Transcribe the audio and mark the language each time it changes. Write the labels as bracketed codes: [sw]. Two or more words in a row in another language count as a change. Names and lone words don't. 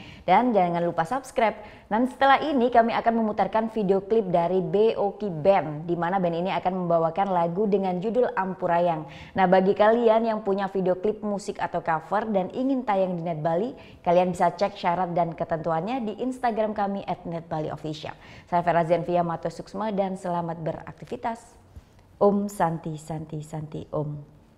[id] Dan jangan lupa subscribe. Dan setelah ini kami akan memutarkan video klip dari BOK Band, di mana band ini akan membawakan lagu dengan judul Ampurayang. Nah, bagi kalian yang punya video klip musik atau cover dan ingin tayang di Net Bali, kalian bisa cek syarat dan ketentuannya di Instagram kami @netbaliofficial. Saya Vera Zenvia Mato Suksma dan selamat beraktivitas. [sa] Om Santi Santi Santi Om.